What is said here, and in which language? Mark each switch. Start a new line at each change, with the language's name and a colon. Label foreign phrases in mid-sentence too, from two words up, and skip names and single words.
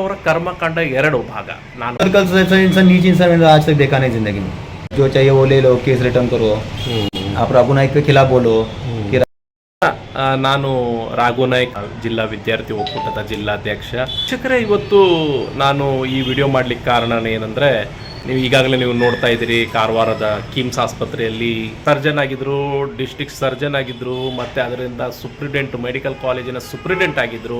Hindi: कर्मकांड 2 भाग ನಾನು इंसान नीच इंसान मैंने आज तक देखा नहीं जिंदगी में। जो चाहिए वो ले लो,
English: case return
Hindi: करो, आप राघुनाइक के खिलाफ बोलो कि
Kannada: ನಾನು ರಾಘುನಾಯ್ಕ್ ಜಿಲ್ಲಾ ವಿದ್ಯಾರ್ಥಿ ಒಕ್ಕೂಟದ ಜಿಲ್ಲಾಧ್ಯಕ್ಷ. ಶಿಕ್ಷಕರೇ, ಇವತ್ತು ನಾನು ಈ ವಿಡಿಯೋ ಮಾಡ್ಲಿಕ್ಕೆ ಕಾರಣ ಏನಂದ್ರೆ, ನೀವು ಈಗಾಗಲೇ ನೀವು ನೋಡ್ತಾ ಇದ್ದೀರಿ, ಕಾರವಾರದ ಕಿಮ್ಸ್ ಆಸ್ಪತ್ರೆಯಲ್ಲಿ ಸರ್ಜನ್ ಆಗಿದ್ರು,
English: district surgeon
Kannada: ಆಗಿದ್ರು, ಮತ್ತೆ ಅದರಿಂದ
English: superintendent medical college
Kannada: ಸುಪ್ರಿಡೆಂಟ್ ಆಗಿದ್ರು.